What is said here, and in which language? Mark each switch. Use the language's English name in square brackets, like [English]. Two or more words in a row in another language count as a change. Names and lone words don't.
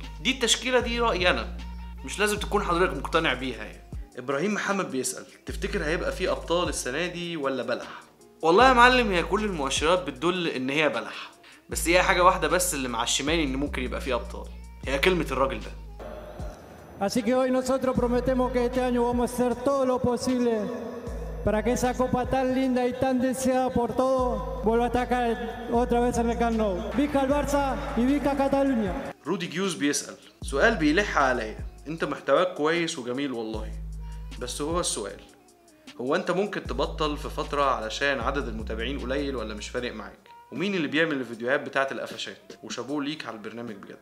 [Arabic] دي التشكيلة، دي رأيي أنا، مش لازم تكون حضرتك مقتنع بيها. يعني إبراهيم محمد بيسأل: تفتكر هيبقى فيه أبطال السنة دي ولا بلح؟ والله يا معلم، هي كل المؤشرات بتدل إن هي بلح، بس هي حاجة واحدة بس اللي معشماني إن ممكن يبقى فيه أبطال، هي كلمة الراجل ده. [Spanish] Así que hoy nosotros prometemos que este año vamos a hacer todo lo posible para que esa copa tan linda y tan deseada por todos vuelva a estar otra vez en el Camp Nou. Viva el Barça y viva Cataluña. [Arabic] رودي جيوز بيسأل سؤال بيلح عليا: انت محتواك كويس وجميل والله، بس هو السؤال: هو انت ممكن تبطل في فترة علشان عدد المتابعين قليل ولا مش فارق معاك؟ ومين اللي بيعمل الفيديوهات بتاعت القفشات؟ وشابوه ليك على البرنامج بجد.